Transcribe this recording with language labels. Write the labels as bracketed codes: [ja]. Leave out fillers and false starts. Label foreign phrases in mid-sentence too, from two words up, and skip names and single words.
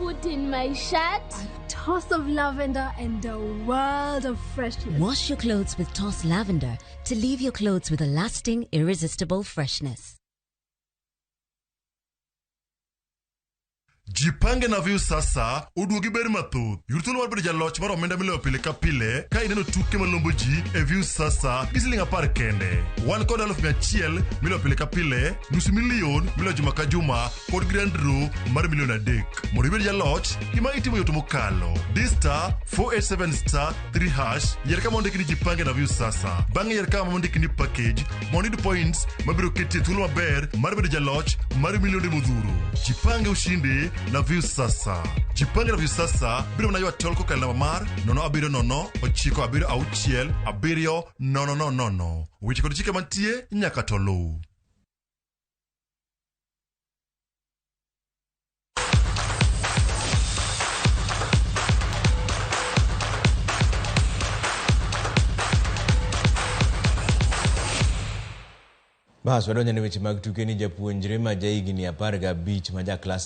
[en] in my shirt, a toss of lavender, and a world of freshness. Wash your clothes with Toss Lavender to leave your clothes with a lasting, irresistible freshness. [sw] Jipange na view sasa [luo] uduogi beri mathoth yurthuolo mar bedo jaloch mar omenda miloyo pile ka pile ka ineno tuke malombo ji e view sasa gi siling 10 kende. Wan kod 100,000 miloyo pile ka pile, $500,000 miloyo juma ka juma kod [en] grand draw [luo] mar $1,300,000. Mondo ibed jaloch gima itimo yot mokalo. Star 487*3# yier kama ondikni [sw] jipange na view sasa. [luo] Bang'e yier kama ondikni package mondo iyud points mabiro ketie thuolo maber mar bedo jaloch mar milionde modhuro. [sw] Jipange ushindi na view sasa. Jipange na view sasa [luo] biro na ywa tol kokal namba mar 07096677000. Weche kod chike mantie nyaka to luw. Bas wadonjo ne weche mag tuke ni japuonjre ma jahigni 15 ma ja klas